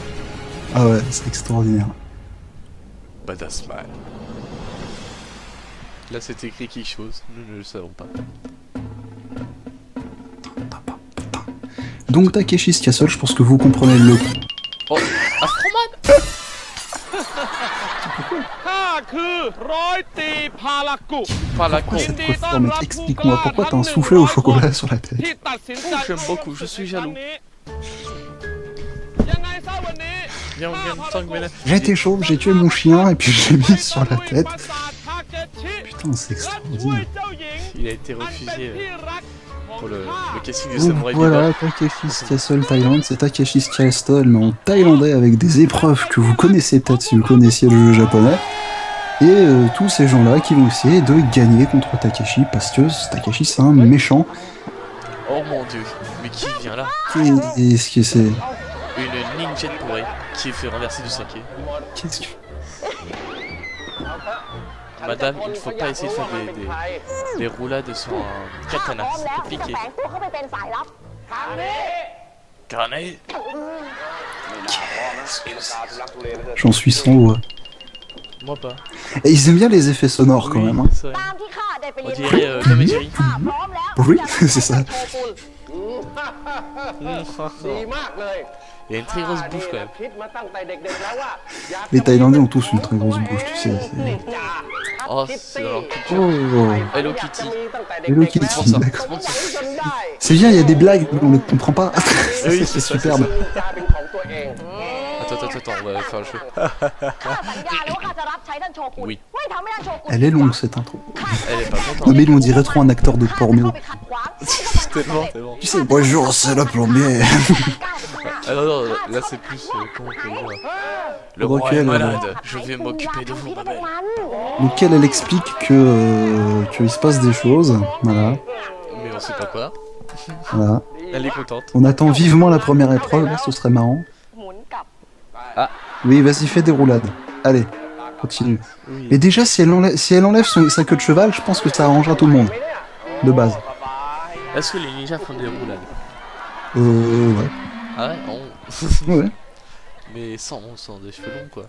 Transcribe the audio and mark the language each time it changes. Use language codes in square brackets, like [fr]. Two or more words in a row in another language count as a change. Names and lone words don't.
[fr] Ah ouais, c'est extraordinaire. [en] Badass man. [fr] Là c'est écrit quelque chose, nous ne le savons pas. Donc Takeshi's Castle, je pense que vous comprenez le... Oh, Astroman. [th] ข้าคือร้อยตรีพารากุ [fr] Par la con. Pourquoi cette coiffure, mec? Explique-moi, pourquoi t'as un soufflet au chocolat sur la tête? [th] ที่ตัดสินใจ [fr] J'aime beaucoup, je suis jaloux. [th] ยังไงซะวันนี้ [fr] Viens, on vient de sanguiner. J'étais chauve, j'ai tué mon chien et puis je l'ai mis sur la tête. [th] ปราสาททาเกชิ [fr] Putain, c'est [th] และช่วย [fr] extraordinaire. [th] เจ้าหญิง [fr] Il a été [th] อันเป็น [fr] refusé [th] ที่รักของ [fr] pour le [th] ข้า [fr] casting de Donc Samurai voilà, Bebop. Takeshi's Castle Thaïlande, c'est Takeshi's Castle, mais en thaïlandais avec des épreuves que vous connaissez peut-être si vous connaissiez le jeu japonais. Et tous ces gens-là qui vont essayer de gagner contre Takeshi, parce que Takeshi c'est un méchant. Oh mon dieu, mais qui vient là? Et ce que c'est... Une ninja pourrie qui est fait renverser du saké. Qu'est-ce que... Madame, il ne faut pas essayer de faire des roulades sur un katana, [th] พร้อม [fr] ça [th] แล้ว [fr] peut [th] ที่จะ [fr] piquer. [th] แฝงตัวเข้าไปเป็นสายลับ [fr] Carnet. J'en suis sans voix. Moi pas. Et ils aiment bien les effets sonores quand Oui, même. Hein. c'est vrai. [th] ตามที่ข้าได้ไป [fr] On [th] เรียน [fr] dirait Tom et Jerry. [th] ข้าพร้อมแล้ว [fr] Oui, [th] ที่จะ [fr] c'est ça. [th] โชกุน ดีมากเลย [fr] Il a une très grosse bouche quand même. [th] คิดมาตั้งแต่เด็กๆแล้วว่าอยาก [fr] Les Thaïlandais ont tous une très grosse bouche, tu sais. c'est- Oh, c'est dans leur culture. Oh, Hello Kitty. Hello Kitty, C'est pour ça. d'accord. C'est pour ça. C'est bien, il y a des blagues, mais on les comprend pas. Oui, c'est ça, superbe. Attends, attends, attends. attends, on va faire le jeu. [th] ข้าสัญญาเลยว่าข้าจะรับใช้ท่านโชกุน [fr] Oui. [th] ไม่ทำให้ท่านโชกุน [fr] Elle est longue cette intro. Elle est pas Non contente. mais on dirait trop un acteur de [th] ข้าจะ [fr] porno. [th] เข้าไปขัดขวาง [fr] Tellement, tellement. Tu sais, bonjour, c'est le plombier. Ah non, non, là c'est plus. Comment on peut dire Le Ok, roi est là, malade, je vais m'occuper de vous, ma belle. Donc elle explique que qu'il se passe des choses. Voilà, Mais on sait pas quoi. voilà. Elle est contente. On attend vivement la première épreuve, là, ce serait marrant. [th] หมุนกลับ [fr] Oui, vas-y, fais des roulades. Allez, continue. Oui. Mais déjà, si elle enlève sa queue de cheval, je pense que ça arrangera tout le monde. De base. Est-ce que les ninjas font des roulades Ouais. Ah ouais, non. Ouais. Mais sans des cheveux longs quoi.